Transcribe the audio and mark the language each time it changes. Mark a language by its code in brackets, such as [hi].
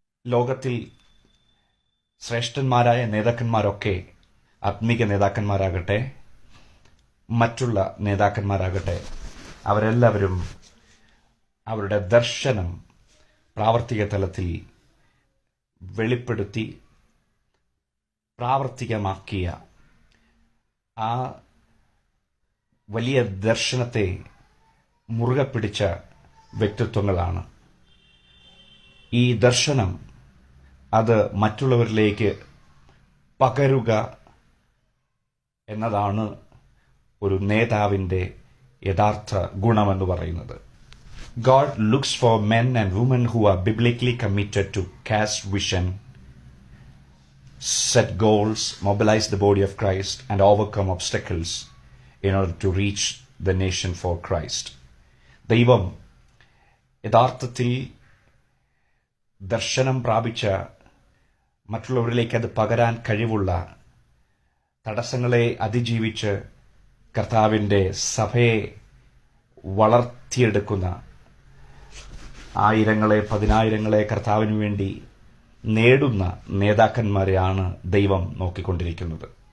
[ml] ലോകത്തിൽ ശ്രേഷ്ഠന്മാരായ നേതാക്കന്മാരൊക്കെ, ആത്മീക നേതാക്കന്മാരാകട്ടെ, മറ്റുള്ള നേതാക്കന്മാരാകട്ടെ, അവരെല്ലാവരും അവരുടെ ദർശനം പ്രാവർത്തിക തലത്തിൽ വെളിപ്പെടുത്തി പ്രാവർത്തികമാക്കിയ ആ വലിയ ദർശനത്തെ മുറുകെ പിടിച്ച വ്യക്തിത്വങ്ങളാണ്. ഈ ദർശനം അത് മറ്റുള്ളവരിലേക്ക് പകരുക എന്നതാണ് ഒരു നേതാവിൻ്റെ യഥാർത്ഥ ഗുണമെന്ന് പറയുന്നത്. [en] God looks for men and women who are biblically committed to cast vision, set goals, mobilize the body of Christ, and overcome obstacles in order to reach the nation for Christ. [ml] ദൈവം യഥാർത്ഥത്തിൽ ദർശനം പ്രാപിച്ച, മറ്റുള്ളവരിലേക്ക് അത് പകരാൻ കഴിവുള്ള, തടസ്സങ്ങളെ അതിജീവിച്ച് കർത്താവിൻ്റെ സഭയെ വളർത്തിയെടുക്കുന്ന, ആയിരങ്ങളെ, പതിനായിരങ്ങളെ കർത്താവിന് വേണ്ടി നേടുന്ന നേതാക്കന്മാരെയാണ് ദൈവം നോക്കിക്കൊണ്ടിരിക്കുന്നത്.